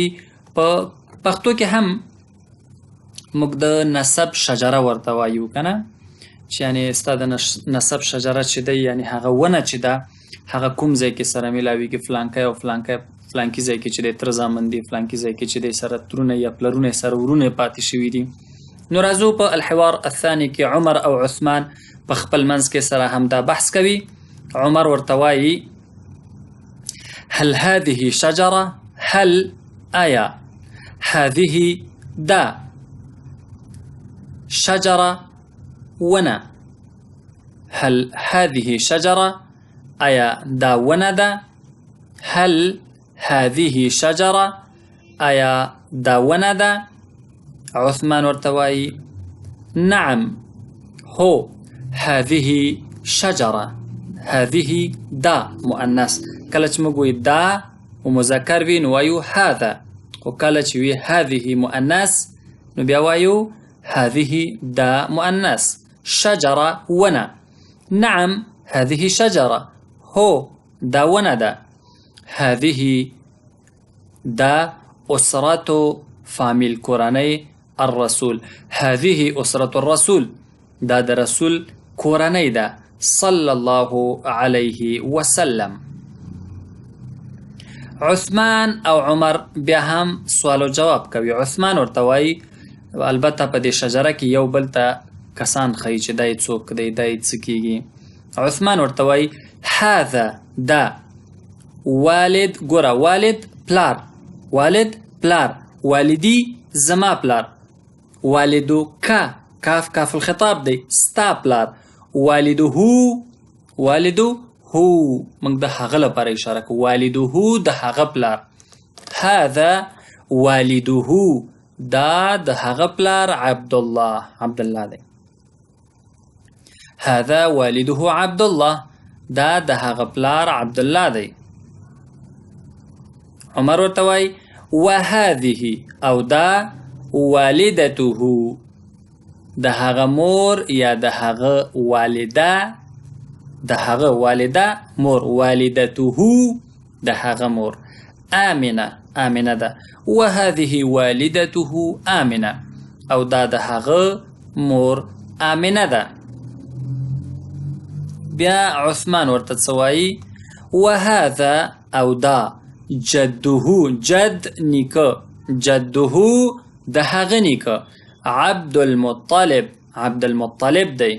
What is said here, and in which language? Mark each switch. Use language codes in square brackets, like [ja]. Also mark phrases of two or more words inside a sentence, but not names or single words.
[ps] په پښتو کې هم موږ د نسب شجره ورته وایو که نه، چې یعنې ستا د نسب شجره چې دی، یعنې هغه ونه چې ده هغه کوم ځای کې سره میلاویږي، فلانکی او فلانکي ځای کې چې دی تره زامن دي، فلانکي ځای کې چې دی سره ترونه یا پلرونه سره ورونه پاتې شوي دي. نو راځو په [ar] الحوار الثاني [ps] کې عمر او عثمان په خپل منځ کې سره همدا بحث کوي. عمر ورته وایي [ar] هل هذه شجره، [ps] هل آیا هذه دا شجره ونه، [ar] هل هذه شجره [ps] آیا دا ونه ده، [ar] هل هذه شجره [ps] آیا دا ونه ده. عثمان ورته وایي نعم هو [ar] هذه شجره، هذه [ps] دا مؤنث. کله چې موږ وایو دا و مذکر وي نو وایو هذا، خو کله چې وي هذه مؤنث نو بیا وایو هذه دا مؤنث. شجره ونه، [ar] نعم هذه شجره، [ps] هو دا ونه ده. [ar] هذه دا أسرة [ps] فامیل کورنۍ [ar] الرسول، هذه أسرة الرسول، [ps] دا د رسول کورنۍ ده [ar] صلی الله علیه وسلم. [ps] عثمان او عمر بیا هم سوال و جواب کوي. عثمان ورته وایي، البته په دې شجره کې یو بل ته کسان ښیي چې دی څوک دی، دی څه کیږي. عثمان ورته وایي هذا دا والد، ګوره والد پلار، والد پلار، والدی زما پلار، والدو کا کاف کاف الخطاب دی ستا پلار، [ar] والدو هو، والدو هو [ps] موږ د هغه لپاره اشاره کوو، [ar] والدو هو [ps] د هغه پلار. [ar] هذا والدو هو [ps] دا د هغه پلار عبدالله، عبدالله دی. [ar] هذا والده عبدالله [ps] دا د هغه پلار عبدالله دی. عمر ورته وایي وهذه او دا والدته د هغه مور یا د هغه والده، د هغه والده مور، والدته د هغه مور. آمنه، آمنه ده. [ar] وهذه والدته [ps] آمنه او دا د هغه مور آمنه ده. بیا عثمان ورته څه وایي وهذا او دا جده، جد نیکه، جده د هغه نیکه، عبدالمطلب، عبدالمطلب دی.